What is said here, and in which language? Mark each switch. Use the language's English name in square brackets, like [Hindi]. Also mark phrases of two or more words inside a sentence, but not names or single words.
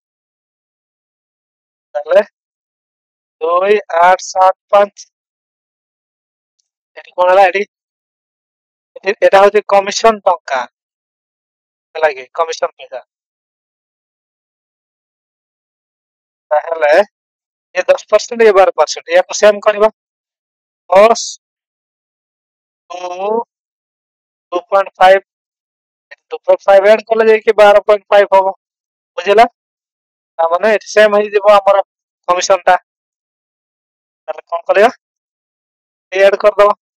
[Odia] ତାହେଲେ 2,875 ଏଠି କଣ ହେଲା ଏଟା ହଉଛି କମିଶନ ଟଙ୍କା ହେଲା କି କମିଶନ ପଇସା, ତାହେଲେ ये 10% ये 12% याକୁ ସେମ୍ କରିବା cos 2.5 2.5 ଏଡ୍ କଲେ ଯାଇକି 12.5 ହବ, ବୁଝିଲା? ତାମାନେ ଏଠି ସେମ୍ ହେଇଯିବ ଆମର କମିଶନ ଟା, ତାହେଲେ କଣ କରିବା ଏଡ୍ କରିଦବା,